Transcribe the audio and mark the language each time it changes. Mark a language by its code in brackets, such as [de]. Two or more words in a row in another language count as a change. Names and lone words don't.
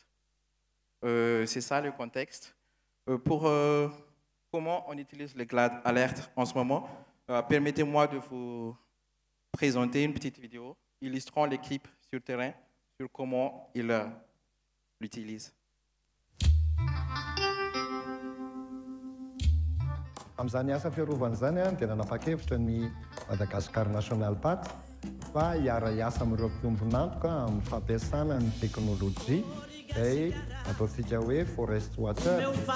[fr] C'est ça le contexte. Pour comment on utilise le GLAD Alert en ce moment, permettez-moi de vous présenter une petite vidéo illustrant l'équipe sur terrain sur comment ils l'utilisent. [mg] Amin'izany asa fiarovana izany dia nanapa-kevitra ny Madagascar National Park fa hiara-iasa amin'ireo mpiombon'antoka amin'ny fampiasana ny teknôlôjia izay ataontsika hoe [en] forest watcher.